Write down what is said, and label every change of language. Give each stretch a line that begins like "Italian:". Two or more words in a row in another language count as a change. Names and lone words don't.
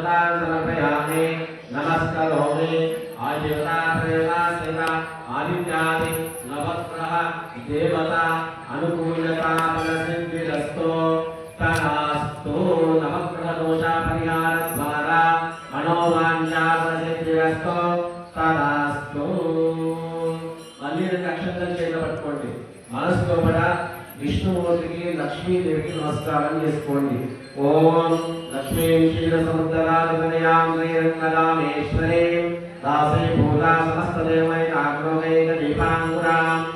Sanskrit: समर्पयामि नमस्करोमि आजीवता प्रेमा सेवा आदित्यादि नवग्रह देवता अनुकूलता फलसिद्धिरस्तु तदास्तु नवग्रह दोषा परिहार द्वारा मनोवांछा फलसिद्धिरस्तु तदास्तु
Telugu: అన్ని అక్షంతలు చేత పట్టుకోండి మనసులో కూడా విష్ణుమూర్తికి లక్ష్మీదేవికి నమస్కారం చేసుకోండి
Sanskrit: ఓం లక్ష్మీ క్షీర సముద్రాధిపతయామేశ్వరే దాసే భూతా సమస్త దేవైకాగ్రోగైక దీపాంకురాం